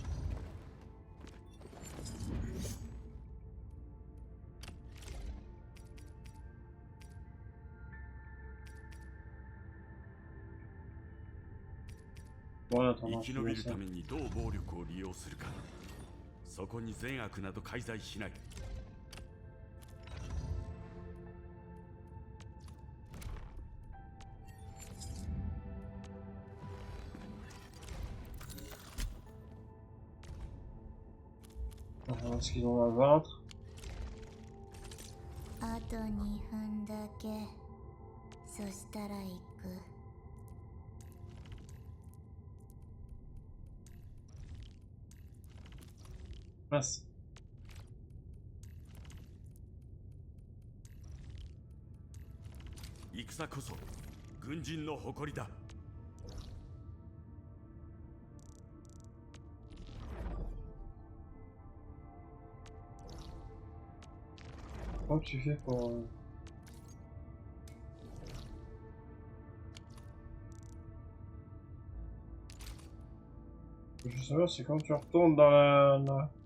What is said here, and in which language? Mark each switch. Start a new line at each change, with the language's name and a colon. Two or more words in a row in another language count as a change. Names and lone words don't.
French: voilà,
Japanese: 生き延びるためにどう暴力を利用するか。そこに善悪など介在しない。
French: On va voir ce qu'ils ont dans le ventre.
Japanese: あと2分だけ。そしたら行く。
French: Mince.
Japanese: 戦こそ軍人の誇りだ。
French: Comment tu fais pour... Je veux savoir, c'est quand tu retournes dans la...